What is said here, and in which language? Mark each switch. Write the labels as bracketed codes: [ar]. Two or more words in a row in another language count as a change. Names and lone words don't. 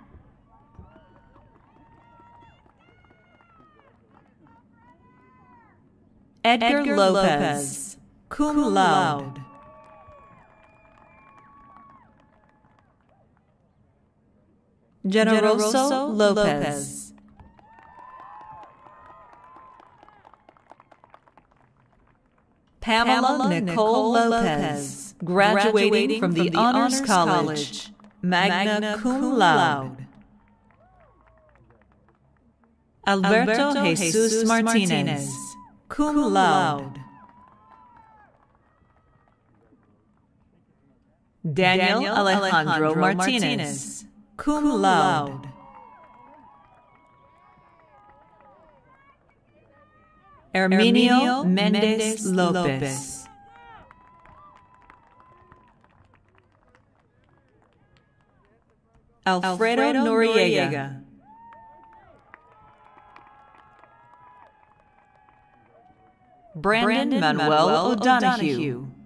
[la] Edgar Lopez, cum laude. [en] Generoso Lopez. Pamela Nicole Lopez, Graduating from the Honors College, [la] magna cum laude. Alberto Jesus Martinez, cum laude. [en] Daniel Alejandro Martinez, [la] cum laude. [en] Herminio Mendez Lopez. Alfredo Noriega. Brandon Manuel O'Donoghue.